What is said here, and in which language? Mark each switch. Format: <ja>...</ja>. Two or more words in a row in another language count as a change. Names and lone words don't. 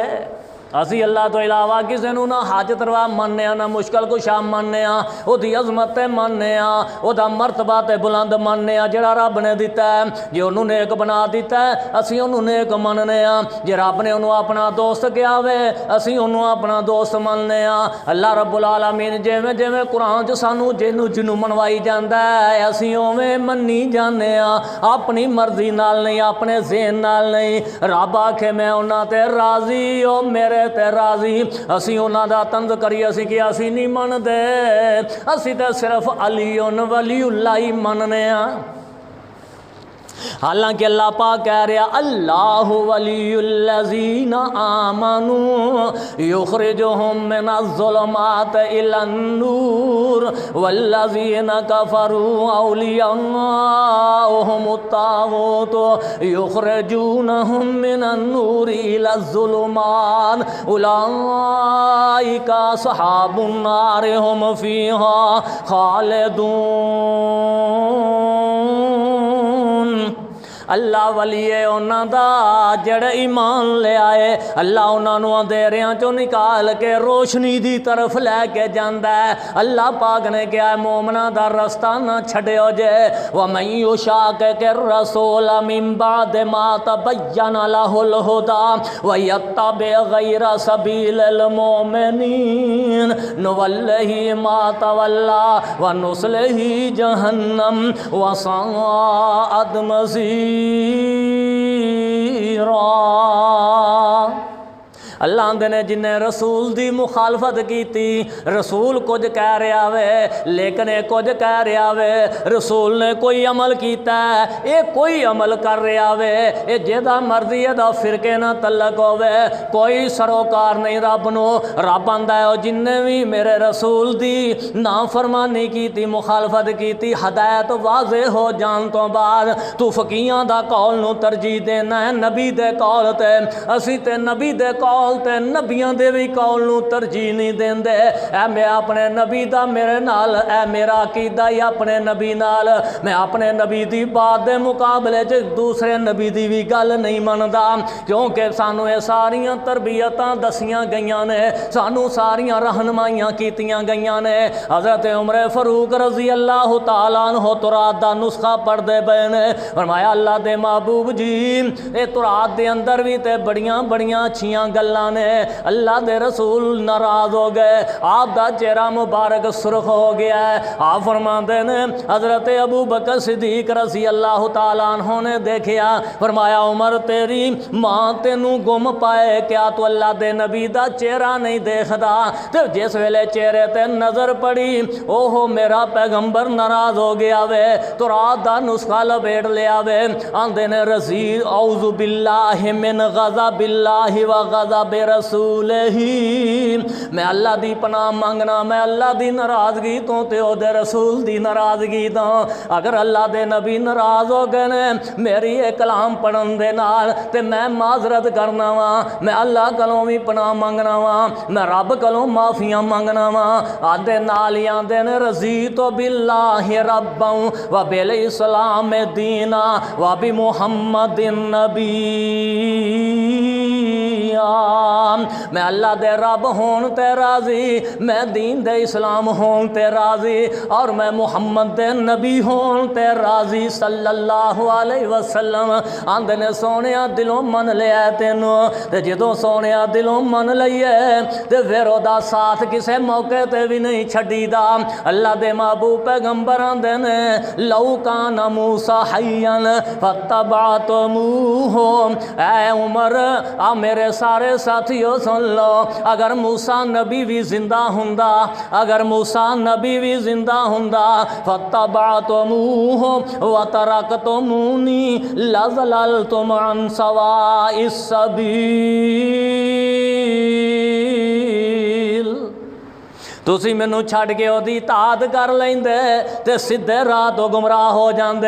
<pa>ਅਸੀ ਅੱਲਾਹ ਤੋ ਇਲਾਵਾ ਕਿਸੀ ਕੋ ਨਾ ਹਾਜਤ ਰਵਾ ਮਾਨਨੇ ਨਾ ਮੁਸ਼ਕਿਲ ਕੁਸ਼ਾ ਮਾਨਨੇ ਉਹਦੀ ਅਜ਼ਮਤ ਮਾਨਨੇ ਉਹਦਾ ਮਰਤਬਾ ਤੇ ਬੁਲੰਦ ਮਾਨਨੇ ਜਿਹੜਾ ਰੱਬ ਨੇ ਦਿੱਤਾ ਹੈ। ਜੇ ਉਨ੍ਹੋਂਨੇ ਨੇਕ ਬਣਾ ਦਿੱਤਾ ਹੈ ਅਸੀ ਉਨ੍ਹੋਂਨੇ ਨੇਕ ਮੰਨਣੇ ਜੇ ਰੱਬ ਨੇ ਉਨ੍ਹੋਂਨੇ ਆਪਣਾ ਦੋਸਤ ਕੀਆ ਵੇ ਅਸੀ ਉਨ੍ਹੋਂਨੇ ਆਪਣਾ ਦੋਸਤ ਮੰਨਣੇ ਅੱਲਾਹ ਰੱਬੁਲ ਆਲਮੀਨ ਜਿਵੇਂ ਜਿਵੇਂ ਕੁਰਾਨ ਚ ਸਾਨੂੰ ਜਿੰਨੂ ਮਨਵਾਈ ਜਾਤਾ ਹੈ ਅਸੀ ਉਵੇਂ ਮੰਨੀ ਜਾਣੇ ਆਪਣੀ ਮਰਜ਼ੀ ਨਾਲ ਨਹੀਂ ਆਪਣੇ ਜ਼ਹਨ ਨਾਲ ਨਹੀਂ। ਰੱਬ ਆਖੇ ਮੈਂ ਉਨ੍ਹਾਂ ਤੇ ਰਾਜ਼ੀ ਓ ਮੇਰੇ ਤੇ ਰਾਜ਼ੀ ਅਸੀ ਉਨ੍ਹਾਂ ਦਾ ਤੰਜ਼ ਕਰੀਏ ਅਸੀ ਕਿ ਅਸੀ ਨਹੀਂ ਮੰਨਦੇ ਅਸੀ ਤੋ ਸਿਰਫ਼</pa> <ar>علي ولي الله</ar> <pa>ਹੀ ਮੰਨਣੇ ਹਾਲਾਂਕਿ ਅੱਲਾਹ ਪਾਕ ਕਹਿ ਰਿਹਾ</pa> <ar>الله ولي الذين آمنوا يخرجهم من الظلمات إلى النور والذين كفروا أولياؤهم الطاغوت يخرجونهم من النور إلى الظلمات أولئك أصحاب النار هم فيها خالدون.</ar> <pa>ਅੱਲਾਹ ਵਲੀ ਹੈ ਉਨ੍ਹਾਂ ਦਾ ਜਿਹੜੇ ਈਮਾਨ ਲੈ ਆਏ ਅੱਲਾਹ ਉਨ੍ਹੋਂਨੇ ਅੰਧੇਰਿਆਂ ਚੋਂ ਨਿਕਾਲ ਕੇ ਰੋਸ਼ਨੀ ਦੀ ਤਰਫ਼ ਲੈਕੇ ਜਾਂਦਾ ਹੈ। ਅੱਲਾਹ ਪਾਕ ਨੇ ਕਿਹਾ ਮੋਮਨਾਂ ਦਾ ਰਸਤਾ ਨਾ ਛੱਡਿਓ ਜੇ</pa> <ar>ومن يشاقق الرسول من بعد ما تبين له الهدى ويتبع غير سبيل المؤمنين نوله ما تولى ونصله جهنم وساءت مصيرا.</ar> <pa>ਅੱਲਾਹ ਆਂਦੇ ਨੇ ਜਿਨ੍ਹੇ ਰਸੂਲ ਦੀ ਮੁਖ਼ਾਲਫ਼ਤ ਕੀ ਰਸੂਲ ਕੁਝ ਕਹਿ ਰਿਹਾ ਵੇ ਲੇਕਿਨ ਏ ਕੁਝ ਕਹਿ ਰਿਹਾ ਵੇ ਰਸੂਲ ਨੇ ਕੋਈ ਅਮਲ ਕੀਆ ਏ ਕੋਈ ਅਮਲ ਕਰ ਰਿਹਾ ਵੇ ਏ ਜਿੱਦਾ ਮਰਜ਼ੀ ਏਦਾ ਫਿਰਕੇ ਨਾ ਤਲਕ ਹੋਵੇ ਕੋਈ ਸਰੋਕਾਰ ਨਹੀਂ ਰੱਬ ਨੋ। ਰੱਬ ਆਂਦਾ ਹੈ ਜਿਨ੍ਹੇ ਭੀ ਮੇਰੇ ਰਸੂਲ ਦੀ ਨਾ ਫ਼ਰਮਾਨੀ ਕੀ ਮੁਖ਼ਾਲਫ਼ਤ ਕੀ ਹਦਾਇਤ ਵਾਜ਼ੇ ਹੋ ਜਾਣ ਤੋ ਬਾਅਦ ਤੂ ਫ਼ਕੀਆਂ ਦਾ ਕੌਲ ਨੂ ਤਰਜੀਹ ਦੇਣਾ ਹੈ ਨਬੀ ਦੇ ਕੌਲ ਤੇ ਅਸੀ ਤੇ ਨਬੀ ਦੇ ਕੌਲ ਕੌਲ ਤੇ ਨਬੀਆਂ ਦੇ ਭੀ ਕੌਲ ਨੂੰ ਤਰਜੀਹ ਨਹੀਂ ਦੇਂਦੇ। ਐ ਮੈਂ ਆਪਣੇ ਨਬੀ ਦਾ ਮੇਰੇ ਨਾਲ, ਐ ਮੇਰਾ ਅਕੀਦਾ ਹੀ ਆਪਣੇ ਨਬੀ ਨਾਲ, ਮੈਂ ਆਪਣੇ ਨਬੀ ਦੀ ਬਾਤ ਦੇ ਮੁਕਾਬਲੇ ਚ ਦੂਸਰੇ ਨਬੀ ਦੀ ਭੀ ਗੱਲ ਨਹੀਂ ਮੰਨਦਾ, ਕਿਉਂਕਿ ਸਾਨੂੰ ਏ ਸਾਰੀਆਂ ਤਰਬੀਅਤਾਂ ਦੱਸੀਆਂ ਗਈਆਂ ਨੇ, ਸਾਨੂੰ ਸਾਰੀਆਂ ਰਹਿਨੁਮਾਈਆਂ ਕੀਤੀਆਂ ਗਈਆਂ ਨੇ। ਹਜ਼ਰਤ ਉਮਰ ਫ਼ਾਰੂਕ</pa> <ar>رضي الله تعالى عنه</ar> <pa>ਤੌਰਾਤ ਦਾ ਨੁਸਖ਼ਾ ਪੜ੍ਹਦੇ ਪਏ ਨੇ, ਫ਼ਰਮਾਇਆ ਅੱਲਾਹ ਦੇ ਮਹਿਬੂਬ ਜੀ ਏ ਤੌਰਾਤ ਦੇ ਅੰਦਰ ਭੀ ਤੇ ਬੜੀਆਂ ਬੜੀਆਂ ਅੱਛੀਆਂ ਗੱਲਾਂ ਨੇ। ਅੱਲਾਹ ਦੇ ਰਸੂਲ ਨਾਰਾਜ਼ ਹੋ ਗਏ, ਆਪ ਦਾ ਚਿਹਰਾ ਮੁਬਾਰਕ ਸੁਰਖ਼ ਹੋ ਗਿਆ ਹੈ। ਆਪ ਫ਼ਰਮਾਤੇ ਨੇ ਹਜ਼ਰਤ ਅਬੂ ਬਕਰ ਸਿੱਦੀਕ</pa> <ar>رضي الله تعالى عنه</ar> <pa>ਨੇ ਦੇਖਿਆ, ਫ਼ਰਮਾਇਆ ਉਮਰ ਤੇਰੀ ਮਾਂ ਤੈਨੂੰ ਗੁਮ ਪਾਏ, ਕਿਆ ਤੂ ਅੱਲਾਹ ਦੇ ਨਬੀ ਦਾ ਚਿਹਰਾ ਨਹੀਂ ਦੇਖਦਾ? ਤੋ ਜਿਸ ਵੇਲੇ ਚਿਹਰੇ ਤੇ ਨਜ਼ਰ ਪਈ, ਓਹੋ ਮੇਰਾ ਪੈਗ਼ੰਬਰ ਨਾਰਾਜ਼ ਹੋ ਗਿਆ ਵੇ, ਤੋ ਰਾਤ ਦਾ ਨੁਸਖ਼ਾ ਲਪੇਟ ਲਿਆ ਵੇ। ਆਂਦੇ ਨੇ ਰਜ਼ੀਦ</pa> <ar>أعوذ بالله من غضب الله وغضب رسوله,</ar> <pa>ਮੈਂ ਅੱਲਾਹ ਦੀ ਪਨਾਹ ਮੰਗਣਾ, ਮੈਂ ਅੱਲਾਹ ਦੀ ਨਾਰਾਜ਼ਗੀ ਤੋ ਤੇ ਓਦੇ ਰਸੂਲ ਦੀ ਨਾਰਾਜ਼ਗੀ ਤੋ। ਅਗਰ ਅੱਲਾਹ ਦੇ ਨਬੀ ਨਾਰਾਜ਼ ਹੋ ਗਏ ਨੇ ਮੇਰੀ ਏ ਕਲਾਮ ਪੜ੍ਹਨ ਦੇ ਨਾਲ, ਤੇ ਮੈਂ ਮਾਜ਼ਰਤ ਕਰਨਾ ਵਾ, ਮੈਂ ਅੱਲਾਹ ਕਲੋਂ ਭੀ ਪਨਾਹ ਮੰਗਣਾ ਵਾ, ਮੈਂ ਰੱਬ ਕਲੋਂ ਮਾਫ਼ੀਆਂ ਮੰਗਣਾ ਵਾ। ਆਂਦੇ ਨਾਲ ਹੀ ਆਂਦੇ ਨੇ</pa> <ar>رضيت بالله ربا وبالإسلام دينا وبمحمد نبيا,</ar> <pa>ਮੈਂ ਅੱਲਾਹ ਦੇ ਰੱਬ ਹੋਣ ਤੇ ਰਾਜ਼ੀ, ਮੈਂ ਦੀਨ ਦੇ ਇਸਲਾਮ ਹੋਣ ਤੇ ਰਾਜ਼ੀ, ਔਰ ਮੈਂ ਮੁਹੰਮਦ ਦੇ ਨਬੀ ਹੋਣ ਤੇ ਰਾਜ਼ੀ</pa> <ar>صلى الله عليه وسلم.</ar> <pa>ਆਂਦੇ ਨੇ ਸੋਹਣੇ ਦਿਲੋਂ ਮੰਨ ਲਿਆ ਤੈਨੂੰ, ਤੇ ਜਦੋਂ ਸੋਹਣੇ ਦਿਲੋਂ ਮੰਨ ਲਈਏ ਤੇ ਫਿਰ ਓਦਾ ਸਾਥ ਕਿਸੇ ਮੌਕੇ ਤੇ ਭੀ ਨਹੀਂ ਛੱਡੀਦਾ। ਅੱਲਾਹ ਦੇ ਮਹਿਬੂਬ ਪੈਗ਼ੰਬਰ ਆਂਦੇ ਨੇ</pa> <ar>لو كان موسى حيا فاتبعتموه,</ar> <pa>ਐ ਉਮਰ ਆ ਮੇਰੇ ਸਾਰੇ ਸਾਥੀਓ ਸੁਣ ਲੋ, ਅਗਰ ਮੂਸਾ ਨਬੀ ਭੀ ਜ਼ਿੰਦਾ ਹੁੰਦਾ, ਅਗਰ ਮੂਸਾ ਨਬੀ ਭੀ ਜ਼ਿੰਦਾ ਹੁੰਦਾ, अगर मूसा नबी भी जिंदा हुंदा,</pa> <ar>فاتبعتموه وتركتموني لضللتم عن سواء السبيل,</ar> <pa>ਤੁਸੀ ਮੈਨੂੰ ਛੱਡ ਕੇ ਓਦੀ ਇਤਾਅਤ ਕਰ ਲੈਂਦੇ ਤੇ ਸਿੱਧੇ ਰਾਹ ਤੋ ਗੁਮਰਾਹ ਹੋ ਜਾਂਦੇ।</pa>